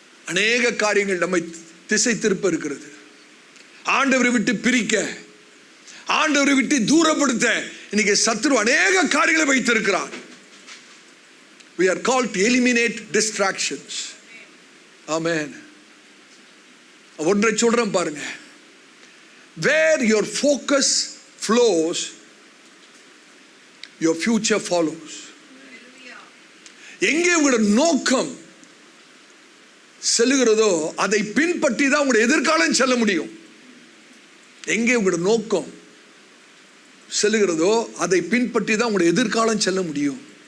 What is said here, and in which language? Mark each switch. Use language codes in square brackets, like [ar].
[ta] அநேக காரியங்கள் நம்மை திசை திருப்ப இருக்கிறது. ஆண்டவரை விட்டு பிரிக்க, ஆண்டவரை விட்டு தூரப்படுத்த இன்னைக்கு சத்துரு அநேக காரியங்களை வைத்திருக்கிறான். [en] We are called to eliminate distractions. Amen. [ta] ஒன்றை சொல்றேன் பாருங்க, [en] where your focus flows, your future follows. [ta] எங்கே உங்களோட நோக்கம் செல்லுகிறதோ அதை பின்பற்றி தான் உங்களுடைய எதிர்காலம் செல்ல முடியும். எங்கே உங்களோட நோக்கம் செல்லுகிறதோ அதை பின்பற்றி தான் உங்களுடைய எதிர்காலம் செல்ல முடியும்.